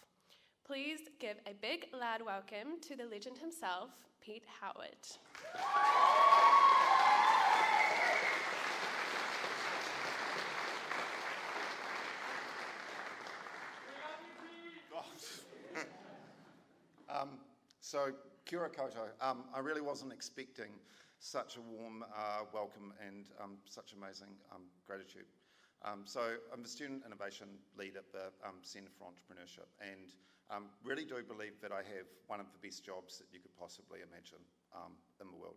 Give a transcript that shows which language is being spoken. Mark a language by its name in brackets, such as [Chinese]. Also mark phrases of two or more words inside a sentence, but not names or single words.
[English] Please give a big, loud welcome to the legend himself, Pete Howard. So, [Māori] kia ora koutou. [English] I really wasn't expecting such a warm welcome and such amazing gratitude. So, I'm the Student Innovation Lead at the Centre for Entrepreneurship, and really do believe that I have one of the best jobs that you could possibly imagine in the world.